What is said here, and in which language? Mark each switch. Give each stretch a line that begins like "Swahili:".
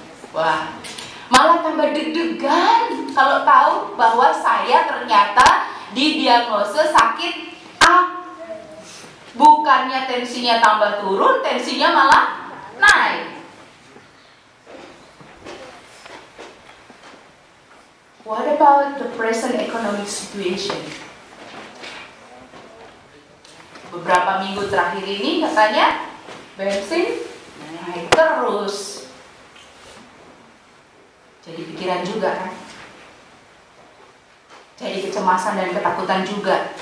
Indonesian: Wah, malah tambah deg-degan kalau tahu bahwa saya ternyata didiagnosa sakit A. Bukannya tensinya tambah turun, tensinya malah naik.
English: What about the present economic situation?
Indonesian: Beberapa minggu terakhir ini katanya bensin naik terus. Jadi pikiran juga kan? Jadi kecemasan dan ketakutan juga.